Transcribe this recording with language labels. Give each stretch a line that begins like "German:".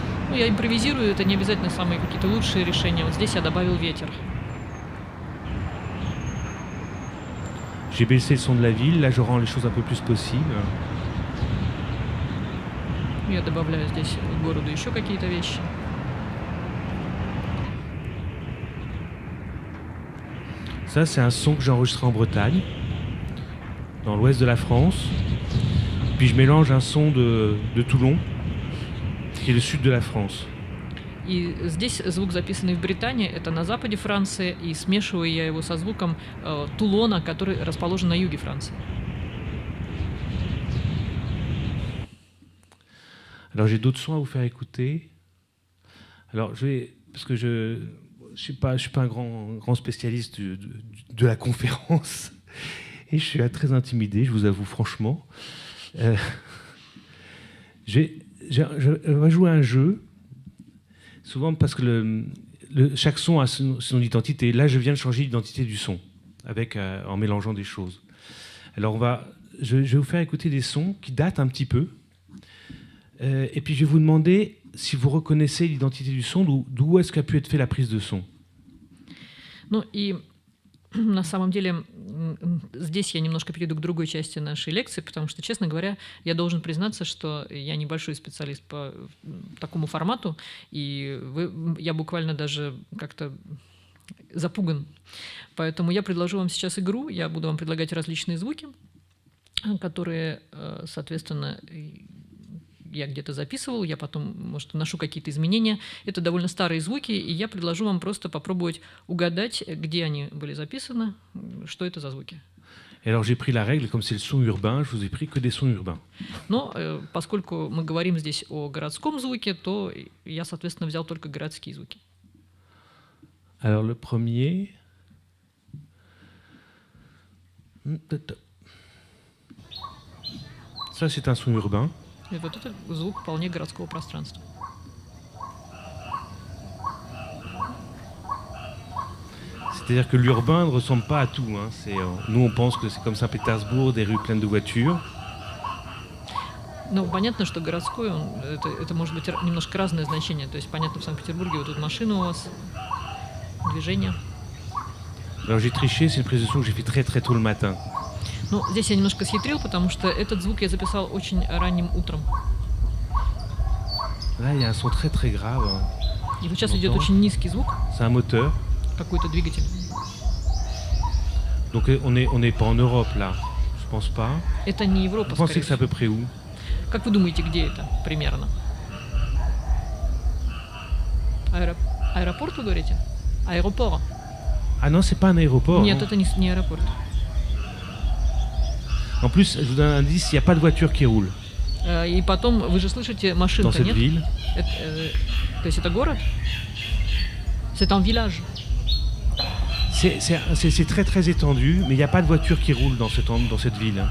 Russian: Ну, я импровизирую, это не обязательно самые какие-то лучшие решения. Вот здесь я добавил ветер.
French: J'ai baissé le son de la ville, là je rends les choses un peu plus possibles.
Russian: Я добавляю здесь к городу еще какие-то вещи.
French: Ça, c'est un son que j'ai enregistré en Bretagne, dans l'ouest de la France. Puis je mélange un son de Toulon, qui est le sud de la France.
Russian: И здесь звук, записанный в Британии, это на западе Франции, и смешиваю я его со звуком Тулона, который расположен на юге Франции.
French: Alors j'ai d'autres sons à vous faire écouter. Alors parce que je suis pas un grand spécialiste de la conférence, et je suis très intimidé, je vous avoue franchement. On va jouer à un jeu. Souvent parce que chaque son a son identité. Là, je viens de changer l'identité du son en mélangeant des choses. Alors, je vais vous faire écouter des sons qui datent un petit peu. Et puis, je vais vous demander si vous reconnaissez l'identité du son, d'où est-ce qu'a pu être fait la prise de son.
Russian: Ну и на самом деле здесь я немножко перейду к другой части нашей лекции, потому что, честно говоря, я должен признаться, что я небольшой специалист по такому формату, и я буквально даже как-то запуган. Поэтому я предложу вам сейчас игру, я буду вам предлагать различные звуки, которые, соответственно, я где-то записывал, я потом, может, вношу какие-то изменения. Это довольно старые звуки, и я предложу вам просто попробовать угадать, где они были записаны, что это за звуки.
French: Et alors j'ai pris la règle, comme c'est le son urbain, je vous ai pris que des sons urbains.
Russian: Но поскольку мы говорим здесь о городском звуке, то я, соответственно, взял только городские звуки.
French: Alors le premier... Ça, c'est un son urbain.
Russian: И вот это звук вполне городского пространства.
French: C'est-à-dire que l'urbain ne ressemble pas à tout. Nous, on pense que c'est comme Saint-Pétersbourg, des rues pleines de voitures.
Russian: Ну, понятно, что городской, это может быть немножко разное значение. То есть, понятно, в Санкт-Петербурге вот тут машина у вас, движение.
French: Alors j'ai triché, c'est une prise de son que j'ai fait très très tôt le matin.
Russian: Ну, здесь я немножко схитрил, потому что этот звук я записал очень ранним утром.
French: Là, il y a un son très très grave.
Russian: И вот сейчас идет очень низкий звук.
French: C'est un moteur.
Russian: Какой-то двигатель.
French: Donc on n'est pas en Europe là, je pense pas.
Russian: Это не Европа,
French: Vous pensez que c'est à peu près où?
Russian: Как вы думаете, где это примерно? Аэропорт, вы говорите? Аэропорт.
French: Ah non, c'est pas un aéroport.
Russian: Нет, это не аэропорт.
French: En plus, je vous donne un indice, il n'y a pas de voiture qui roule.
Russian: И потом, вы же слышите, машинка, нет?
French: Dans cette ville.
Russian: То есть это город?
French: C'est un village. C'est très très étendu, mais il n'y a pas de voiture qui roule dans cette ville.